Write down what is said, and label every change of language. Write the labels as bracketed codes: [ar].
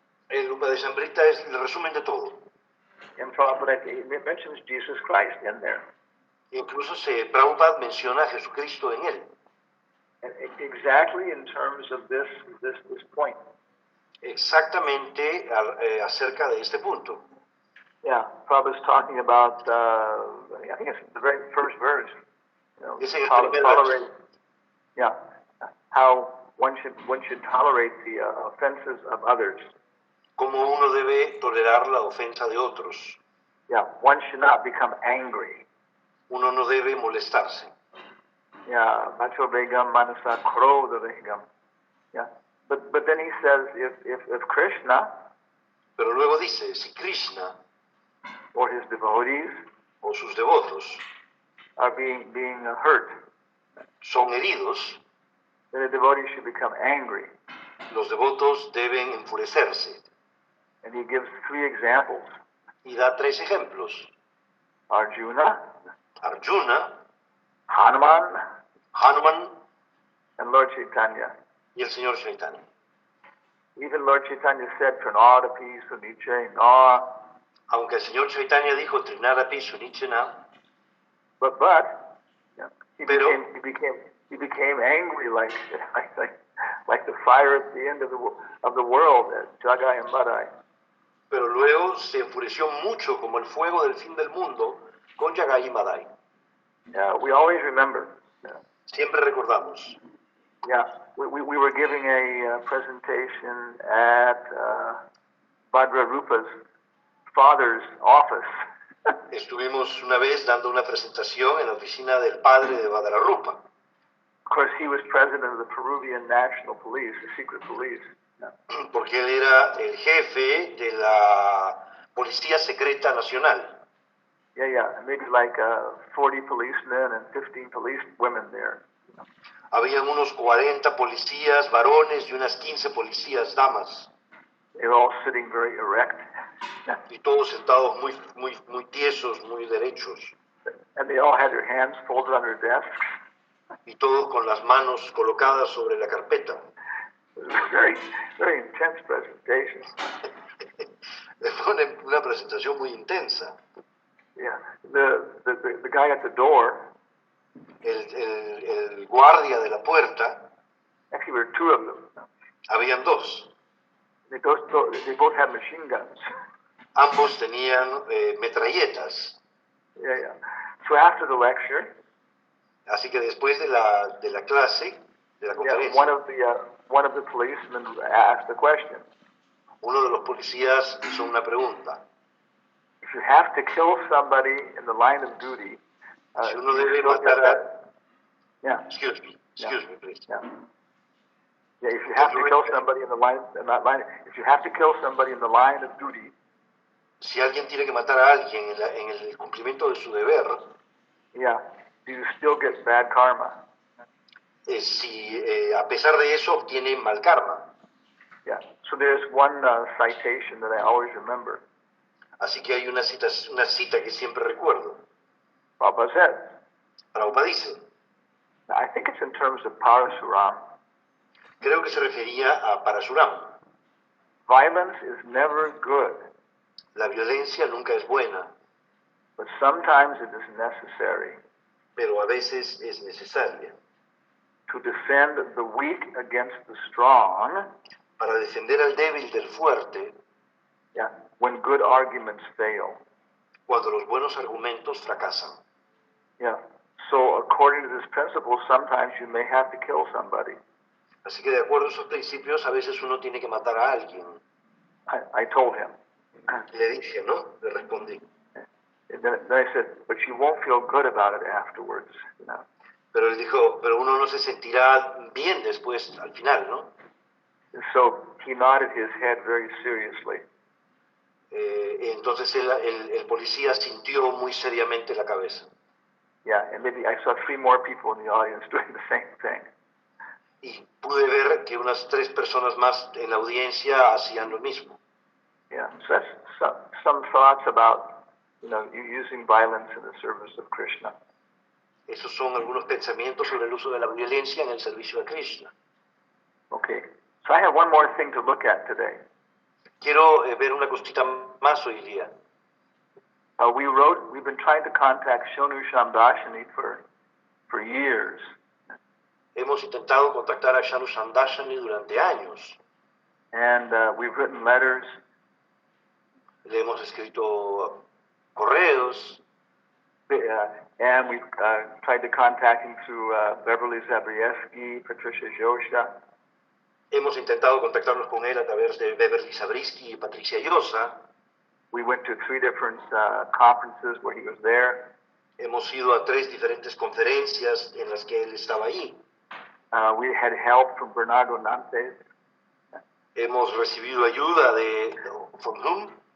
[es] El Upadeshamrita es el resumen de todo. [en] And Prabhupada mentions Jesus Christ in there. [es] Incluso Prabhupada menciona a Jesucristo en él. [en] And exactly in terms of this point. [es] Exactamente acerca de este punto. [en] Yeah, Prabhupada's talking about, I think it's the very first verse. You know, [es] Ese es el primer [en] tolerate, [es] verso. [en] yeah, how one should tolerate the offenses of others. [es] Como uno debe tolerar la ofensa de otros. [en] Yeah, one should not become angry. [es] Uno no debe molestarse. [sa] Yeah, Macho Begam Manasa Krodha Begam. [en] Yeah, but then he says if Krishna [es] Pero luego dice, si Krishna [en] or his devotees [es] o sus devotos [en] are being hurt, [es] son heridos, [en] then the devotees should become angry. [es] los devotos deben enfurecerse. [en] And he gives 3 examples. [es] Y da 3 ejemplos. [en] Arjuna, [es] Arjuna, [en] Hanuman, [es] Hanuman [en] and Lord Chaitanya. [es] y el Señor Chaitanya. [en] Even Lord Chaitanya said, Pranadapi Suniche Na. [es] Aunque el Señor Chaitanya dijo Trinadapi Sunichena, [en] But yeah, he became angry like the fire at the end of the world at Jagai and Madai. [es] pero luego se enfureció mucho como el fuego del fin del mundo con Yagai y Madai. [en] Yeah, we always remember. [es] Siempre recordamos. [en] Yeah, we were giving a presentation at Bhadra Rupa's father's office. [es] Estuvimos una vez dando una presentación en la oficina del padre de Bhadrarupa. [en] Of course, he was president of the Peruvian National Police, the secret police. [es] Porque él era el jefe de la Policía Secreta Nacional. [en] Yeah, maybe like 40 policemen and 15 police women there. [es] Habían unos 40 policías varones y unas 15 policías damas. [en] They were all sitting very erect. [es] Y todos sentados muy tiesos, muy derechos. [en] And they all had their hands folded on their desks. [es] Y todos con las manos colocadas sobre la carpeta. [en] It was a very, very intense presentation. [es] Fue una presentación muy intensa. [en] Yeah, the guy at the door, [es] El guardia de la puerta, [en] actually there were 2 of them. [es] habían 2. [en] They both had machine guns. [es] Ambos tenían metralletas. [en] Yeah. So after the lecture, [es] Así que después de la clase, de la [en] Yeah, [es] conferencia, [en] one of the policemen asked a question. [es] uno de los policías hizo una pregunta. [en] If you have to kill somebody in the line of duty, [es] Si uno [en] do you [es] debe [en] still [es] matar [en] get that? Yeah, Excuse me, please. yeah. Yeah, if you have to kill somebody in that line, if you have to kill somebody in the line of duty, [es] Si alguien tiene que matar a alguien en el cumplimiento de su deber, [en] yeah, do you still get bad karma? [es] si a pesar de eso obtiene mal karma. [en] Yeah. So there's one citation that I always remember. [es] Así que hay una cita que siempre recuerdo. [en] Prabhupada said, [es] Prabhupada dice, [en] I think it's in terms of Parasuram. [es] creo que se refería a Parasuram. [en] Violence is never good, [es] La violencia nunca es buena, [en] but sometimes it is necessary [es] pero a veces es necesaria [en] to defend the weak against the strong, [es] para defender al débil del fuerte [en] yeah, when good arguments fail. [es] cuando los buenos argumentos fracasan. [en] Yeah. So according to this principle, sometimes you may have to kill somebody. [es] Así que de acuerdo a esos principios, a veces uno tiene que matar a alguien. [en] I told him. [es] Le dije, ¿no? Le respondí. [en] And then I said, but you won't feel good about it afterwards, you know. [es] Pero él dijo, pero uno no se sentirá bien después, al final, ¿no? [en] And so he nodded his head very seriously. [es] Entonces el policía sintió muy seriamente la cabeza. [en] Yeah, and maybe I saw 3 more people in the audience doing the same thing. [es] Y pude ver que unas 3 personas más en la audiencia hacían lo mismo. [en] Yeah, so that's some thoughts about, you know, you using violence in the service of Krishna. [es] Esos son algunos pensamientos sobre el uso de la violencia en el servicio a Krishna. [en] Okay, so I have one more thing to look at today. [es] Quiero ver una cosita más hoy día. [en] We've been trying to contact Shonu Shamdashini for years. [es] Hemos intentado contactar a Shanu Sandashani durante años. [en] And we've written letters. [es] Le hemos escrito correos. [en] And we've tried to contact him through Beverly Zabrieski, Patricia Josha. [es] Hemos intentado contactarnos con él a través de Beverly Zabriskie y Patricia Llosa. [en] We went to 3 different conferences where he was there. [es] Hemos ido a 3 diferentes conferencias en las que él estaba ahí. [en] We had help from Bernardo Nantes. [es] Hemos recibido ayuda [en] from whom?